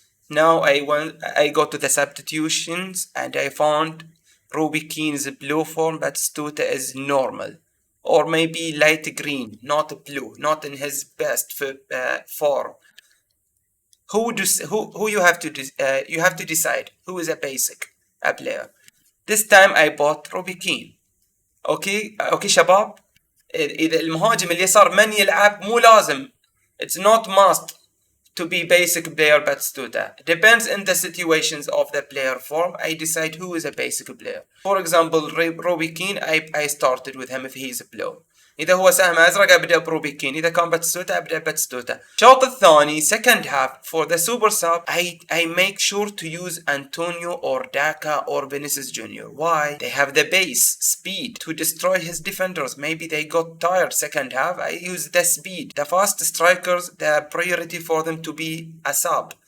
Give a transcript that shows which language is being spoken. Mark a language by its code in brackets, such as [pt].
[en] Now I go to the substitutions and I found Ruby Keen is a blue form, Batistuta is normal. Or maybe light green, not blue, not in his best form. Who you have to decide who is a basic player. This time I bought Ruby Keen. [ar] اوكي شباب، اذا المهاجم اليسار من يلعب مو لازم. [en] It's not must to be basic player Batistuta. Depends in the situations of the player form. I decide who is a basic player. For example, Ruby Keen I started with him if he is a blow. [ar] إذا هو سهم أزرق أبدأ بروبي كين، إذا كان باتستوتا أبدأ باتستوتا. الشوط الثاني [en] second half for the super sub I make sure to use Antonio or Daka or Vinicius Junior. Why? They have the base speed to destroy his defenders. Maybe they got tired second half. I use the speed. The fast strikers, the priority for them to be a sub.